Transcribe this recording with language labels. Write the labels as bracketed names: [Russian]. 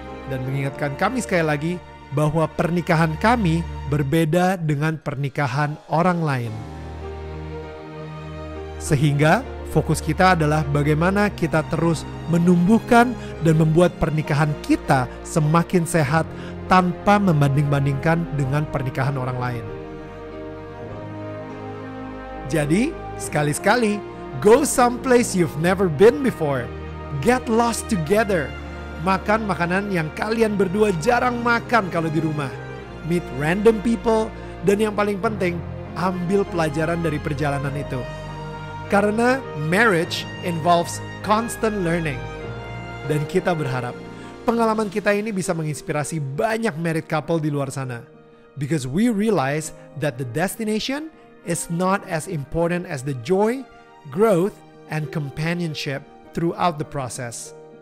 [Indonesian] Dan mengingatkan kami sekali lagi bahwa pernikahan kami berbeda dengan pernikahan orang lain. Sehingga fokus kita adalah bagaimana kita terus menumbuhkan dan membuat pernikahan kita semakin sehat tanpa membanding-bandingkan dengan pernikahan orang lain. Jadi, sekali-sekali, [English] go someplace you've never been before. Get lost together. [Indonesian] Makan makanan yang kalian berdua jarang makan kalau di rumah. [English] Meet random people. [Indonesian] Dan yang paling penting, ambil pelajaran dari perjalanan itu. Karena [English] marriage involves constant learning. [Indonesian] Dan kita berharap pengalaman kita ini bisa menginspirasi banyak married couple di luar sana. [English] Because we realize that the destination is not as important as the joy, growth, and companionship throughout the process.